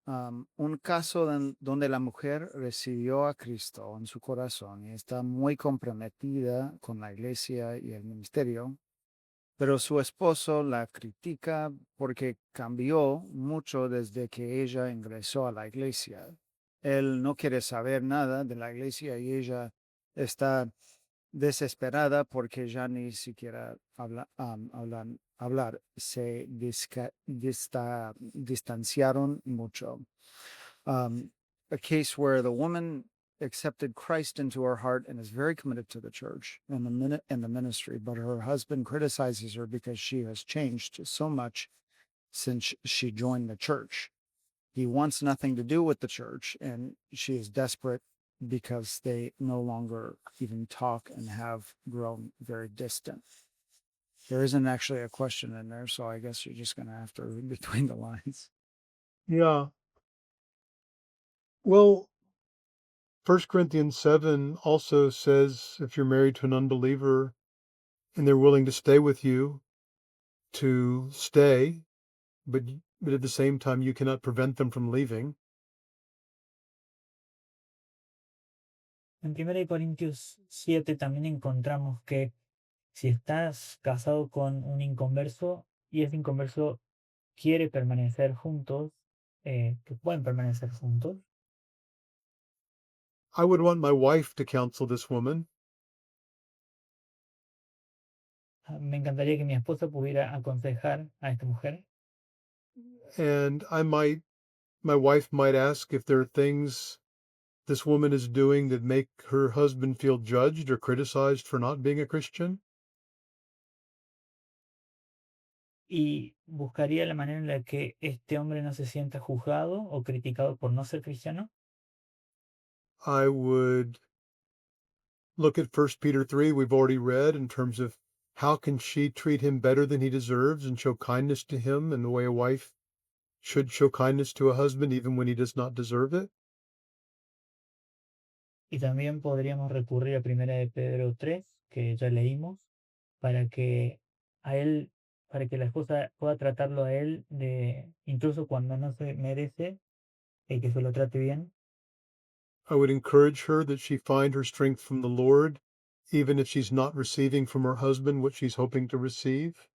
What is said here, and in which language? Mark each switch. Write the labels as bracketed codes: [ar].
[es] Un caso donde la mujer recibió a Cristo en su corazón y está muy comprometida con la iglesia y el ministerio, pero su esposo la critica porque cambió mucho desde que ella ingresó a la iglesia. Él no quiere saber nada de la iglesia y ella está desesperada porque ya ni siquiera hablar. Se distanciaron mucho. [en] A case where the woman accepted Christ into her heart and is very committed to the church and the ministry, but her husband criticizes her because she has changed so much since she joined the church. He wants nothing to do with the church, and she is desperate because they no longer even talk and have grown very distant. There isn't actually a question in there, so I guess you're just going to have to read between the lines. Yeah. Well, 1 Corinthians 7 also says if you're married to an unbeliever and they're willing to stay with you, to stay, but at the same time you cannot prevent them from leaving. [es] En 1 Corintios 7 también encontramos que si estás casado con un inconverso y ese inconverso quiere permanecer juntos, que pueden permanecer juntos. [en] I would want my wife to counsel this woman [es] Me encantaría que mi esposa pudiera aconsejar a esta mujer [en] and my wife might ask if there are things this woman is doing that make her husband feel judged or criticized for not being a Christian. [es] y buscaría la manera en la que este hombre no se sienta juzgado o criticado por no ser cristiano. [en] I would look at 1 Peter 3 we've already read in terms of how can she treat him better than he deserves and show kindness to him in the way a wife should show kindness to a husband even when he does not deserve it. [es] Y también podríamos recurrir a 1 de Pedro 3, que ya leímos, para que a él, para que la esposa pueda tratarlo a él incluso cuando no se merece, que se lo trate bien. [en] I would encourage her that she find her strength from the Lord, even if she's not receiving from her husband what she's hoping to receive.